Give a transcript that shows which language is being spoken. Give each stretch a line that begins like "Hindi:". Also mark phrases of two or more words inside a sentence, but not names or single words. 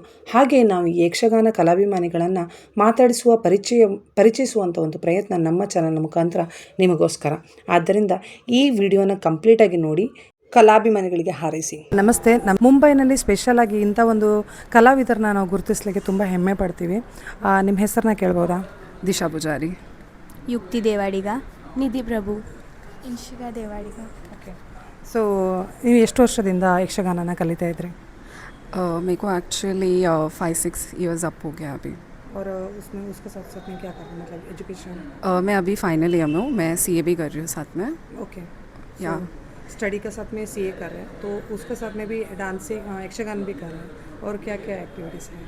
Kannada: ಹಾಗೆ ನಾವು ಈ ಯಕ್ಷಗಾನ ಕಲಾಭಿಮಾನಿಗಳನ್ನು ಮಾತಾಡಿಸುವ ಪರಿಚಯಿಸುವಂಥ ಒಂದು ಪ್ರಯತ್ನ ನಮ್ಮ ಚಾನಲ್ ಮುಖಾಂತರ ನಿಮಗೋಸ್ಕರ. ಆದ್ದರಿಂದ ಈ ವಿಡಿಯೋನ ಕಂಪ್ಲೀಟಾಗಿ ನೋಡಿ ಕಲಾಭಿಮಾನಿಗಳಿಗೆ ಹಾರೈಸಿ. ನಮಸ್ತೆ. ನಮ್ಮ ಮುಂಬೈನಲ್ಲಿ ಸ್ಪೆಷಲ್ ಆಗಿ ಇಂಥ ಒಂದು ಕಲಾವಿದರನ್ನ ನಾವು ಗುರುತಿಸ್ಲಿಕ್ಕೆ ತುಂಬ ಹೆಮ್ಮೆ ಪಡ್ತೀವಿ. ನಿಮ್ಮ ಹೆಸರನ್ನ ಕೇಳ್ಬೋದಾ? ದಿಶಾ ಪೂಜಾರಿ. युक्ति देवाड़ीगा, निधि प्रभु, इंशिका देवाड़ीगा. ಓಕೆ. ಸೊ ನೀವು ಎಷ್ಟು ವರ್ಷದಿಂದ ಯಕ್ಷಗಾನನ ಕಲಿತಾ ಇದ್ರಿ?
Hindi: मेरे को एक्चुअली 5-6 इयर्स अप हो गया अभी. और उसमें उसके साथ साथ में क्या कर रहे हैं, मतलब एजुकेशन? मैं अभी
English: final year
Hindi: में हूँ. मैं CA भी कर रही हूँ साथ में. ओके. या स्टडी के साथ में CA कर रहे हैं, तो उसके साथ में भी डांसिंग यक्षगान भी कर रहे हैं, और क्या क्या एक्टिविटीज़ हैं?